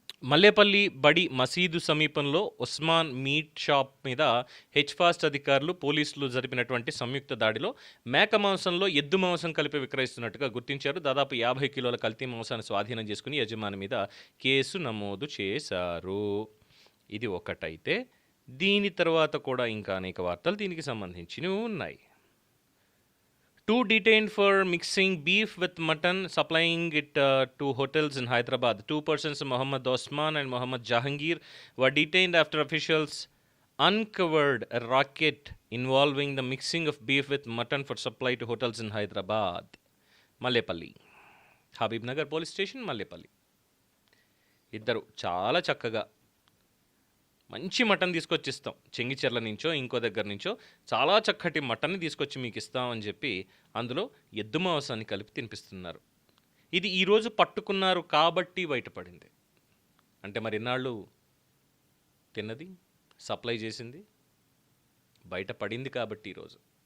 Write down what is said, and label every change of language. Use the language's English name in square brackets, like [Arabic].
[Telugu] మల్లేపల్లి బడి మసీదు సమీపంలో ఉస్మాన్ మీట్ షాప్ మీద హెచ్ఫాస్ట్ అధికారులు పోలీసులు జరిపినటువంటి సంయుక్త దాడిలో మేక మాంసంలో ఎద్దు మాంసం కలిపి విక్రయిస్తున్నట్టుగా గుర్తించారు. దాదాపు 50 కిలోల కల్తీ మాంసాన్ని స్వాధీనం చేసుకుని యజమాని మీద కేసు నమోదు చేశారు. ఇది ఒకటైతే దీని తర్వాత కూడా ఇంకా అనేక వార్తలు దీనికి సంబంధించినవి ఉన్నాయి. [English] 2 detained for mixing beef with mutton, supplying it to hotels in Hyderabad. 2 persons, Mohammad Osman and Mohammad Jahangir, were detained after officials uncovered a racket involving the mixing of beef with mutton for supply to hotels in Hyderabad. Mallepalli. Habib Nagar Police Station, Mallepalli. [Telugu] ఇద్దరు చాలా చక్కగా మంచి mutton తీసుకొచ్చి ఇస్తాం, చెంగిచెర్ల నుంచో ఇంకో దగ్గర నుంచో చాలా చక్కటి మటన్ని తీసుకొచ్చి మీకు ఇస్తామని చెప్పి అందులో ఎద్దు మాంసాన్ని కలిపి తినిపిస్తున్నారు. ఇది ఈరోజు పట్టుకున్నారు కాబట్టి బయటపడింది. అంటే మరి ఇన్నాళ్ళు తిన్నది, సప్లై చేసింది బయటపడింది కాబట్టి ఈరోజు.